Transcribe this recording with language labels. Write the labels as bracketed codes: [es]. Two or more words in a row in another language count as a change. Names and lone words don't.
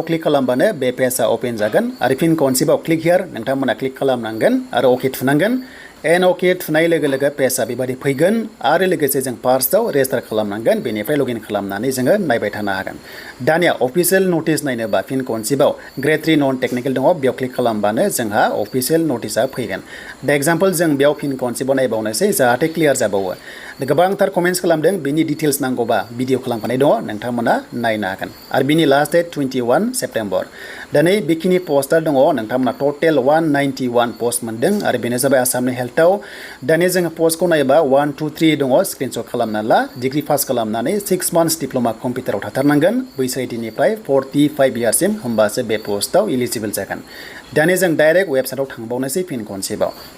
[brx] क्लिक खालामबानो बे पेजआ ओपन जागोन आरो फिन खनसेबाव [en] click here [brx] नोंथांमोना क्लिक खालामनांगोन आरो अके थुनांगोन एन अके थुनाय लोगो लोगो पेजआ बेबायदि फैगोन आरो लोगोसे जों फार्स्टआव रेजिस्टार खालामनांगोन बेनिफ्राय लगइन खालामनानै जोङो नायबाय थानो हागोन दानिया [en] official notice [brx] नायनोबा फिन खनसेबाव [en] Grade-3 non-technical [brx] दङ बेयाव क्लिक खालामबानो जोंहा [en] official notice [brx] फैगोन दा एग्जाम्पल जों बेयाव फिन खनसेबाव नायबावनोसै जाहाथे क्लियार जाबावो गोबांथार कमेन्ट्स खालामदों बिनि डिटेल्स नांगौबा भिडिअ खालामखानाय दङ नोंथांमोना नायनो हागोन आरो बिनि [en] last date [brx] 21 सेप्टेम्बर दा नै बेखिनि पस्टआ दङ नोंथांमोना टटेल 191 पस्ट मोनदों आरो बेनो जाबाय आसामनि हेल्थआव दानिया जोङो पस्टखौ नायोबा 1 2 3 दङ स्क्रिनशट खालामना ला डिग्री पास खालामनानै 6 [en] months diploma [brx] कम्पिउटाराव थाथारनांगोन बैसोनिफ्राय 45 इयार्ससिम होमबासो बे पस्टआव इलिजिबल जागोन दानिया जों [en] direct website [brx] थांबावनोसै फिन खनसेबाव